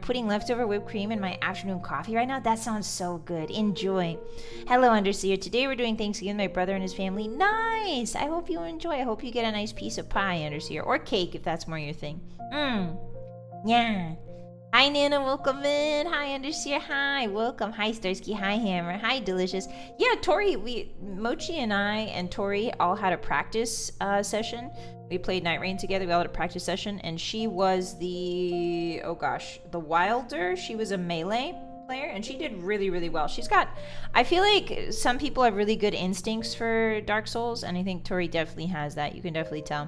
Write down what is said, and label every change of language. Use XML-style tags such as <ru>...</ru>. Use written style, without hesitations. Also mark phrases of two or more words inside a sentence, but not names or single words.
<en>Putting leftover whipped cream in my afternoon coffee right now? That sounds so good. Enjoy. Hello, Underseer. Today we're doing Thanksgiving with my brother and his family. Nice! I hope you enjoy. I hope you get a nice piece of pie, Underseer. Or cake, if that's more your thing. Yeah. Hi Nana, welcome in. Hi Underseer, hi, welcome. Hi Starsky, hi Hammer, hi Delicious. Yeah, Tori, Mochi and I and Tori all had a practice session We played Night Rain together. We all had a practice session, and she was the, oh gosh, the Wilder. She was a melee player, and she did really, really well. She's got, I feel like some people have really good instincts for Dark Souls, and I think Tori definitely has that. You can definitely tell.</en>